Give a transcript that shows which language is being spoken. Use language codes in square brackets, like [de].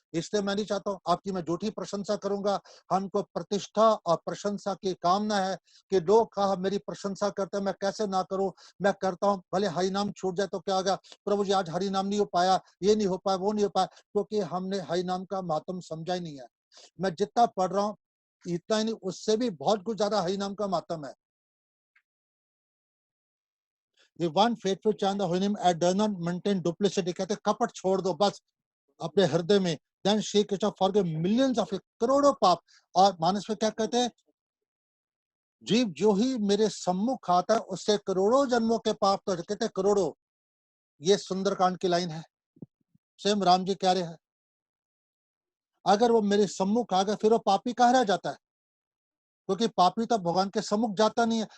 [hi] इसलिए मैं नहीं चाहता हूँ आपकी मैं झूठी प्रशंसा करूंगा। हमको प्रतिष्ठा और प्रशंसा की कामना है कि लोग कहा मेरी प्रशंसा करते हैं, मैं कैसे ना करूं? मैं करता हूं, भले हरि नाम छूट जाए तो क्या होगा? प्रभु जी आज हरि नाम नहीं हो पाया, ये नहीं हो पाया, वो नहीं हो पाया, क्योंकि हमने हरि नाम का महत्व समझा ही नहीं है। मैं जितना पढ़ रहा हूँ इतना ही नहीं, उससे भी बहुत कुछ ज्यादा हरि नाम का महत्व है। [en] The one faithful chant the holy name and does not maintain duplicity, [hi] कहते कपट छोड़ दो बस अपने हृदय में, [en] then Shri Krishna forgive millions of [hi] करोड़ों पाप। और मानस में क्या कहते हैं? जीव जो ही मेरे सम्मुख आता है उससे करोड़ों जन्मों के पाप तो कहते हैं करोड़ों। ये सुंदरकांड की लाइन है, स्वयं राम जी कह रहे हैं। अगर वो मेरे सम्मुख आ गए फिर वो पापी कहाँ रह जाता है? क्योंकि पापी तो भगवान के सम्मुख जाता नहीं है।